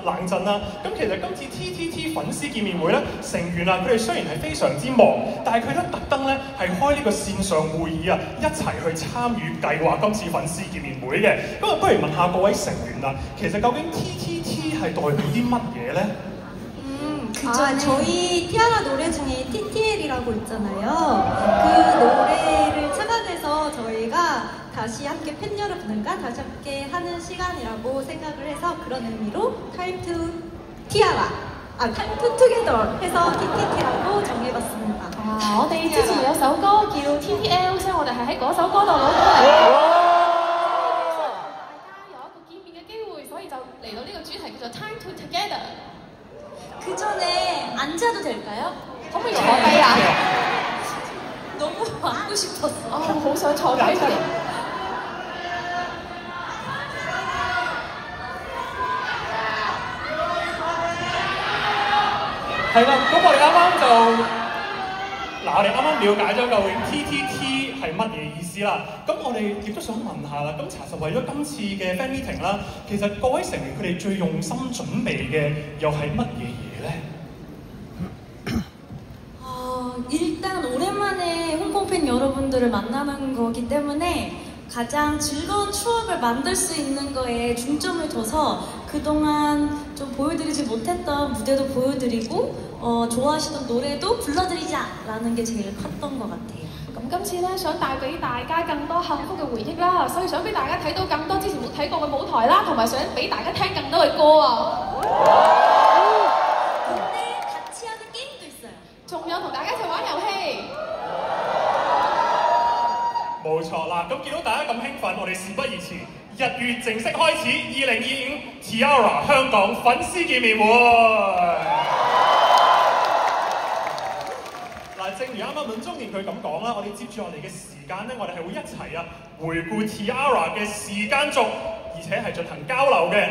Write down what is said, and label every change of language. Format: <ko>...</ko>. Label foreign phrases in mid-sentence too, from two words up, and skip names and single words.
<yue>咁其實今次 TTT 粉絲見面會咧，成員啊，佢哋雖然係非常之忙，但係佢都特登咧係開呢個線上會議啊，一齊去參與計劃今次粉絲見面會嘅。咁啊，不如問下各位成員啦，其實究竟 TTT 係代表啲乜嘢咧？</yue> <ko>저희 티아라 노래 중에 TTL이라고 있잖아요. 그 노래를 찾아내서 저희가 다시 함께 팬 여러분들과 다시 함께 하는 시간이라고 생각을 해서 그런 의미로</ko> <en>Time to Tiara, Time to Together</en> <ko>해서 TTT라고 정해봤습니다.</ko> <yue>我哋之前有首歌叫 TTL， 所以我哋係喺嗰首歌度攞到嚟。大家有一個見面嘅機會，所以就嚟到呢個主題叫做</yue> <en>Time to Together。</en> <ko>그 전에 앉아도 될까요?</ko> <yue>可唔可以坐低啊？</yue> <ko>너무 앉고 싶었어.</ko> <yue>好想坐低佢。係啦，咁我哋我哋啱啱了解咗究竟 TTT 係乜嘢意思啦。咁我哋亦都想問下啦，咁查實為咗今次嘅</yue> <en>fan meeting</en> <yue>啦，其實各位成員佢哋最用心準備嘅又係乜嘢嘢咧？</yue> <ko>일단 오랜만에 홍콩 팬 여러분들을 만나는 거기 때문에 가장 즐거운 추억을 만들 수 있는 거에 중점을 둬서 그동안 좀 보여드리지 못했던 무대도 보여드리고 좋아하시던 노래도 불러드리자라는 게 제일 컸던 것 같아요.</ko> <yue>咁今次咧想帶俾大家更多幸福嘅回憶啦，所以想俾大家睇到更多之前冇睇過嘅舞台啦，同埋想俾大家聽更多嘅歌啊！</yue> <ko>근데 같이 하는 게임도 있어요.</ko> <yue>仲有同大家一齊玩遊戲。冇錯啦，咁見到大家咁興奮，我哋事不宜遲，1月正式開始2025 T-ARA 香港粉絲見面會。嗱，正如啱啱文中年佢咁講啦，我哋接住落嚟嘅時間咧，我哋係會一齊回顧 T-ARA 嘅時間軸，而且係進行交流嘅。</yue>